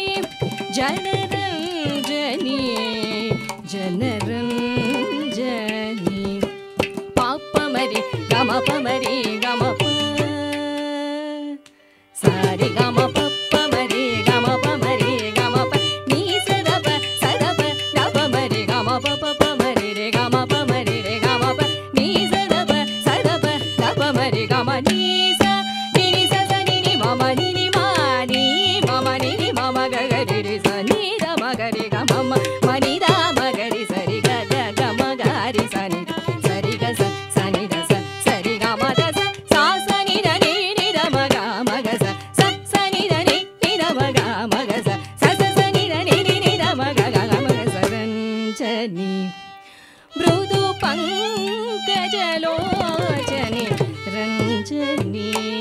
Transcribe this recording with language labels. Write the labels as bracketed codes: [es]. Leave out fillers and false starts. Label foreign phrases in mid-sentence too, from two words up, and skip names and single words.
[sa] जनरञ्जनी जनरञ्जनी पाप मरि गम प मरि गम प सारि गम प प मरि गम प मरि गम प नि स द प द प मरि गम प प प मरि रे गम प मरि रे गम प नि स द प द प मरि गम नि स नि नि स स नि नि मम नि नि मा नि मम नि नि मम ग ग रि रि स नि द म ग रि ग मम म नि द म ग रि स रि ग ग ग म ग रि स नि सरि ग स नि द स सरि ग म द स सा स नि द नि नि द म ग स स नि द नि नि द म ग स स स नि द नि नि नि द म ग स रञ्जनी मृदु पंकजलोचनी रञ्जनी